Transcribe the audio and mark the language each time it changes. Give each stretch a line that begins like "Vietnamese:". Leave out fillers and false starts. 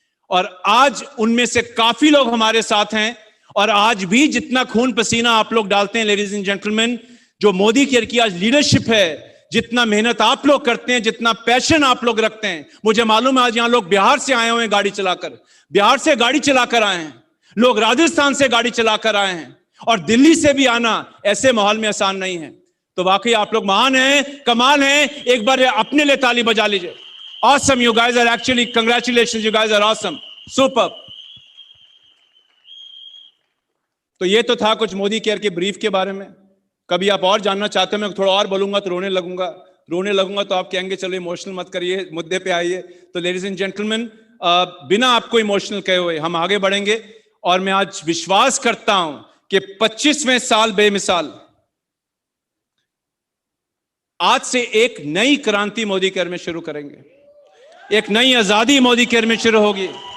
Hindi: और आज उनमें से काफी लोग हमारे साथ हैं। और आज भी जितना खून पसीना आप लोग डालते हैं लेडीज एंड जेंटलमैन, जो मोदी केयर की आज लीडरशिप है, जितना मेहनत आप लोग करते हैं, जितना पैशन आप लोग रखते हैं, मुझे मालूम है आज यहां लोग बिहार से आए हुए हैं, गाड़ी चलाकर, बिहार से गाड़ी चलाकर आए हैं, लोग राजस्थान से गाड़ी चलाकर आए हैं, और दिल्ली से भी आना ऐसे माहौल में आसान नहीं है। तो वाकई आप लोग महान हैं, कमाल हैं। एक बार अपने लिए ताली बजा लीजिए।
English: Awesome, you guys are actually, congratulations, you guys are awesome, super।
Hindi: तो ये तो था कुछ मोदी केयर के ब्रीफ के बारे में। कभी आप और जानना चाहते हो, मैं थोड़ा और बोलूंगा तो रोने लगूंगा तो आप कहेंगे चलो इमोशनल मत करिए, मुद्दे पे आइए। तो लेडीज एंड जेंटलमैन, बिना आपको इमोशनल कहे हुए हम आगे बढ़ेंगे। और मैं आज विश्वास करता हूं कि 25वें साल बेमिसाल, आज से एक नई क्रांति मोदी केयर में शुरू करेंगे, एक नई आजादी मोदी केयर में शुरू होगी।